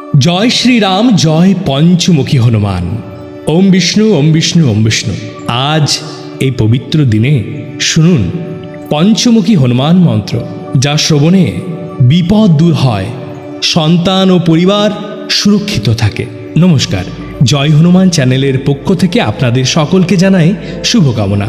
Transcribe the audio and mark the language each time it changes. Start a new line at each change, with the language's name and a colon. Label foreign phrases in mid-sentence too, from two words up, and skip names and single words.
Hindi: जय श्री राम, जय पंचमुखी हनुमान।
Sanskrit: ओम विष्णु ओम विष्णु ओम विष्णु।
Bangla: आज এই পবিত্র দিনে শুনুন পঞ্চমুখী হনুমান মন্ত্র, যা শ্রবণে বিপদ দূর হয়, সন্তান ও পরিবার সুরক্ষিত থাকে। নমস্কার, জয় হনুমান চ্যানেলের পক্ষ থেকে আপনাদের সকলকে জানাই শুভকামনা।